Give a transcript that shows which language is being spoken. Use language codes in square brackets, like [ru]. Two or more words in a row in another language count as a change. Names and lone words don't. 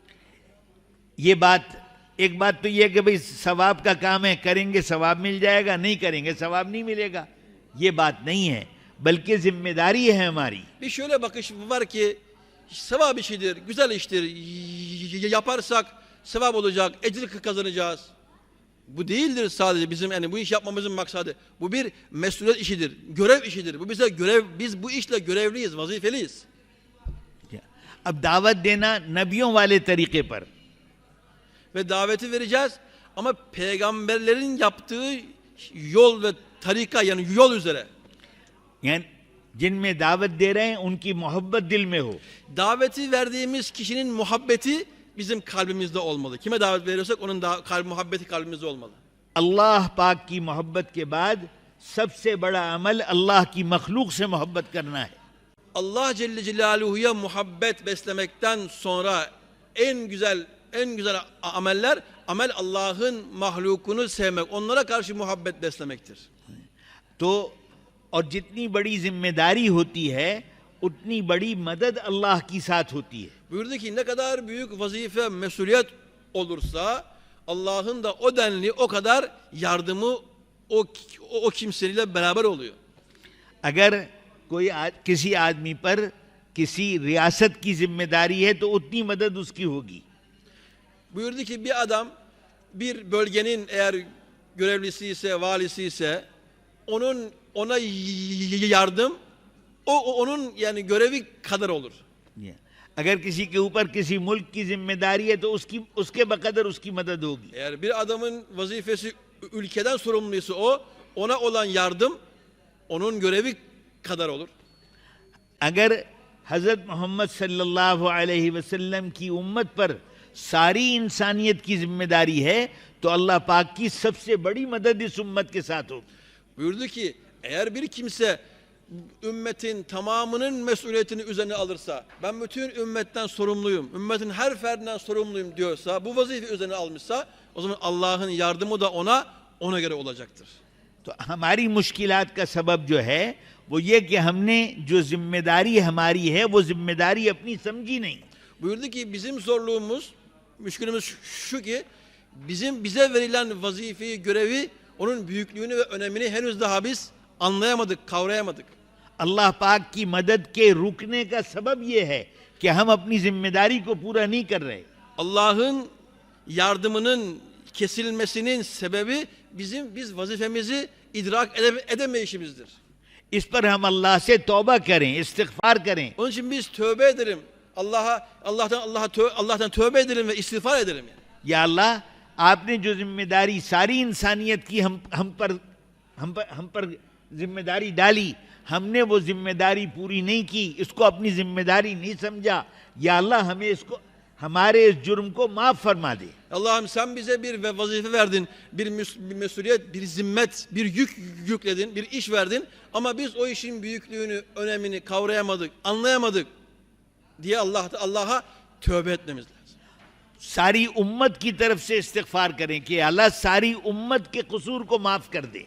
[hi] ये बात, एक बात तो ये कि भाई सवाब का काम है, करेंगे सवाब मिल जाएगा, नहीं करेंगे सवाब नहीं मिलेगा, ये बात नहीं है, बल्कि जिम्मेदारी है हमारी. [tr] Bir şöyle bakış var ki sevap işidir, güzel iştir, yaparsak sevap olacak, ecir kazanacağız. Bu değildir sadece bizim, yani bu iş yapmamızın maksadı. Bu bir mesuliyet işidir, görev işidir. Bu bize görev, biz bu işle görevliyiz, vazifeliyiz. [hi] अब दावत देना नबियों वाले तरीके पर, [tr] Ve daveti vereceğiz ama peygamberlerin yaptığı yol ve tarika, yani yol üzere. [hi] यानी जिनमें दावत दे रहे हैं उनकी मोहब्बत दिल में हो. [tr] Daveti verdiğimiz kişinin muhabbeti bizim kalbimizde olmalı. Kime davet veriyorsak onun muhabbeti kalbimizde olmalı. [hi] अल्लाह पाक की मोहब्बत के बाद सबसे बड़ा अमल अल्लाह की मखलूक से मोहब्बत करना है. [tr] Allah [ar] جل جلاله'ya [tr] muhabbet beslemekten sonra en güzel ameller, Allah'ın mahlukunu sevmek, onlara karşı muhabbet beslemektir. [hi] तो और जितनी बड़ी जिम्मेदारी होती है उतनी बड़ी मदद अल्लाह की साथ होती है. [tr] Buyurdu ki ne kadar büyük vazife, mesuliyet olursa Allah'ın da o denli o kadar yardımı o kimseyle beraber oluyor. [hi] अगर कोई किसी आदमी पर किसी रियासत की जिम्मेदारी है तो उतनी मदद उसकी होगी. [tr] Buyurdu ki bir adam bir bölgenin eğer görevlisi ise, valisi ise ona yardım onun yani görevi kadar olur. [hi] अगर किसी के ऊपर किसी मुल्क की जिम्मेदारी है तो उसके बकदर उसकी मदद होगी. [tr] Eğer bir adamın vazifesi ülkeden sorumluysa ona olan yardım onun görevi kadar olur. [hi] अगर हजरत मोहम्मद [ar] صلى الله عليه وسلم [hi] की उम्मत पर सारी इंसानियत की जिम्मेदारी है तो अल्लाह पाक की सबसे बड़ी मदद इस उम्मत के साथ होगी. [tr] Buyurdu ki eğer bir kimse ümmetin tamamının mesuliyetini üzerine alırsa, ben bütün ümmetten sorumluyum, ümmetin her ferdinden sorumluyum diyorsa, bu vazife üzerine almışsa, o zaman Allah'ın yardımı da ona göre olacaktır. [hi] तो हमारी मुश्किलात का सबब जो है वो ये कि हमने जो जिम्मेदारी हमारी है वो जिम्मेदारी अपनी समझी नहीं. [tr] Buyurdu ki bizim zorluğumuz, müşkülümüz şu ki bize verilen vazifeyi, görevi, onun büyüklüğünü ve önemini henüz daha biz anlayamadık, kavrayamadık. [hi] अल्लाह पाक की मदद के रुकने का सबब ये है कि हम अपनी जिम्मेदारी को पूरा नहीं कर रहे. [tr] Allah'ın yardımının kesilmesinin sebebi biz vazifemizi idrak edemeyişimizdir. [hi] इस पर हम अल्लाह से तौबा करें, इस्तिग़फ़ार करें. [tr] Onun için biz tövbe edelim. Allah'tan tövbe edelim ve istiğfar edelim yani. [ar] يا الله, [hi] आपने जो जिम्मेदारी सारी इंसानियत की हम पर जिम्मेदारी डाली, हमने वो जिम्मेदारी पूरी नहीं की, इसको अपनी जिम्मेदारी नहीं समझा. [ar] يا الله [hi] हमें इसको, हमारे इस जुर्म को माफ फरमा दे. [tr] Allah'ım sen bize bir vazife verdin, bir mesuliyet, bir zimmet, bir yük yükledin, bir iş verdin. Ama biz o işin büyüklüğünü, önemini kavrayamadık, anlayamadık diye Allah'a tövbe etmemiz lazım. [hi] सारी उम्मत की तरफ से इस्तिग़फ़ार करें कि अल्लाह सारी उम्मत के कसूर को माफ कर दे.